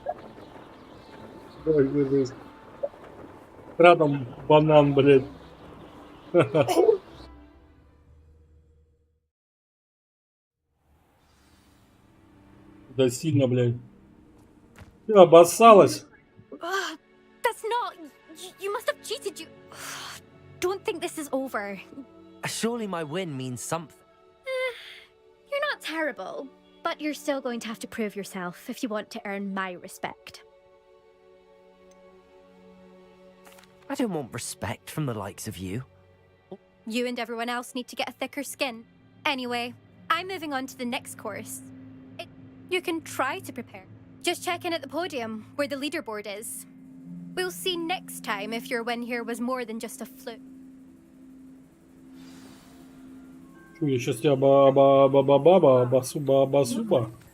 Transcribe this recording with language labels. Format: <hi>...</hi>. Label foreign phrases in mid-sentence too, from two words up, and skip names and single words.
<ru>Ой, рядом банан, блядь. Да сильно, блядь. Ты обоссалась.</ru> <en>That's not... You must have cheated. You... Don't think this is over. Surely my win means something. You're not terrible, but you're still going to have to prove yourself if you want to earn my respect. I don't want respect from the likes of you. You and everyone else need to get a thicker skin. Anyway, I'm moving on to the next course. You can try to prepare. Just check in at the podium, where the leaderboard is. We'll see next time if your win here was more than just a fluke.</en> <ru>Я сейчас тебя ба-ба-ба-ба-ба-ба, басуба-басуба.</ru>